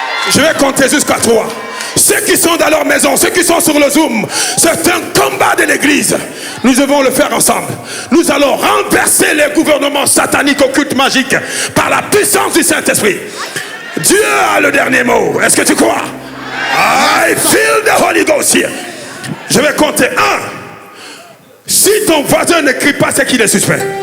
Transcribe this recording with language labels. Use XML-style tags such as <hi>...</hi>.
<fr>Je vais compter jusqu'à 3. Ceux qui sont dans leur maison, ceux qui sont sur le Zoom, c'est un combat de l'église. Nous devons le faire ensemble. Nous allons renverser les gouvernements sataniques, occultes, magiques par la puissance du Saint-Esprit. Dieu a le dernier mot. Est-ce que tu crois?</fr> <en>I feel the Holy Ghost here.</en> <fr>Je vais compter 1. Si ton voisin ne crie pas, c'est qu'il est suspect.</fr>